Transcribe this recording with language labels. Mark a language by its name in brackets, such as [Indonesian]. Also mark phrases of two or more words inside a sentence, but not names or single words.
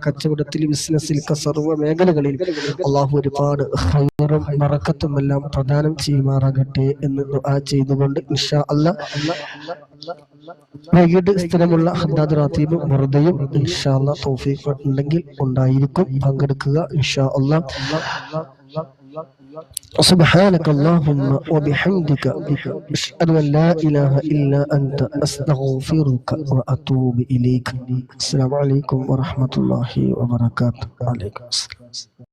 [Malayalam] കച്ചവടത്തിൽ, ബിസിനസ്സിൽ, സർവ്വ മേഖലകളിൽ അള്ളാഹു ഒരുപാട് ഖൈറും ബറക്കത്തും എല്ലാം പ്രദാനം ചെയ്യുമാറാകട്ടെ എന്ന് ദുആ ചെയ്തുകൊണ്ട് [Arabic] إن شاء الله [Malayalam] വൈകിട്ട് സ്ഥിരമുള്ള ഹദ്ദാദ് റാത്തീബും വെറുതെയും [Arabic] إن شاء الله [Malayalam] തൗഫീഖ് ഉണ്ടെങ്കിൽ ഉണ്ടായിരിക്കും, പങ്കെടുക്കുക [Arabic] إن شاء الله. سبحانك اللهم وبحمدك أشهد أن لا إله إلا أنت أستغفرك وأتوب إليك. السلام عليكم ورحمة الله وبركاته. عليكم السلام.